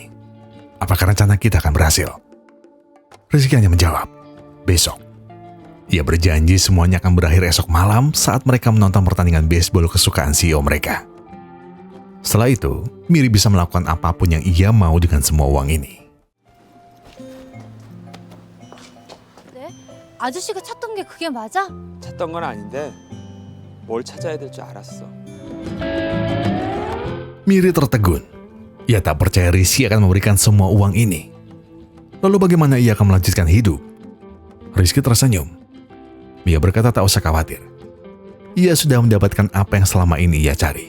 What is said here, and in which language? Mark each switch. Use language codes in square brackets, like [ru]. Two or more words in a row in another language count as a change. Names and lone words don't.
[id] Apakah rencana kita akan berhasil? Rizky hanya menjawab, besok. Ia berjanji semuanya akan berakhir esok malam saat mereka menonton pertandingan baseball kesukaan CEO mereka. Setelah itu, Miri bisa melakukan apapun yang ia mau dengan semua uang ini. [ko] 네? 아저씨가 찾던 게 그게 맞아? 찾던 건 아닌데 뭘 찾아야 될 줄 알았어. [id] Miri tertegun. Ia tak percaya Rizky akan memberikan semua uang ini. Lalu bagaimana ia akan melanjutkan hidup? Rizky tersenyum. Ia berkata tak usah khawatir. Ia sudah mendapatkan apa yang selama ini ia cari.